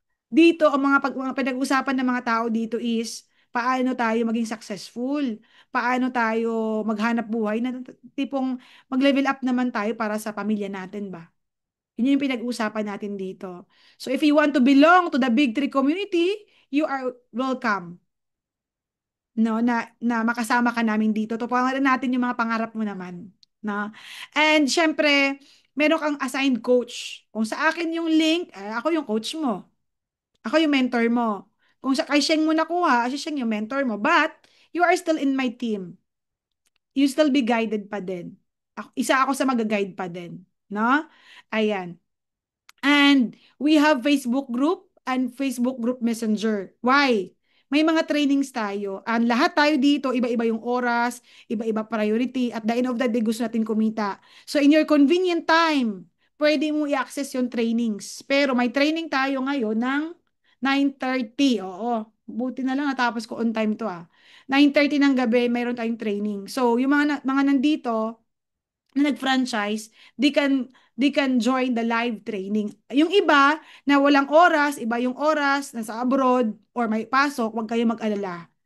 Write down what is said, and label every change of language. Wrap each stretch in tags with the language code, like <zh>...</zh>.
<tl>Dito, ang mga pinag-usapan ng mga tao dito is, paano tayo maging successful? Paano tayo maghanap buhay na tipong mag-level up naman tayo para sa pamilya natin ba? Yun yung pinag-usapan natin dito.</tl> <en>So if you want to belong to the Big Three community, you are welcome.</en> <tl>No, na makasama ka namin dito. Tuparan natin yung mga pangarap mo naman, no? And syempre, meron kang assigned coach. Kung sa akin yung link, ako yung coach mo. Ako yung mentor mo. Kung sa kay Sheng mo nakuha, si Sheng yung mentor mo.</tl> <en>But, you are still in my team. You still be guided</en> <tl>pa din. Isa ako sa mag-guide pa din. No? Ayan.</tl> <en>And we have Facebook group and Facebook group messenger.</en> <tl>Why? May mga trainings tayo. And lahat tayo dito, iba-iba yung oras, iba-iba priority.</tl> <en>At the end of the day,</en> <tl>gusto natin kumita.</tl> <en>So in your convenient time,</en> <tl>pwede mo i-access yung trainings. Pero may training tayo ngayon ng 9:30. Oo. Buti na lang natapos ko on time to 9:30 ng gabi, mayroon tayong training. So yung mga nandito, na nag-franchise,</tl> <en>they can join the live training.</en> <tl>Yung iba na walang oras, iba yung oras, nasa abroad, or may pasok, huwag kayo mag-alala.</tl>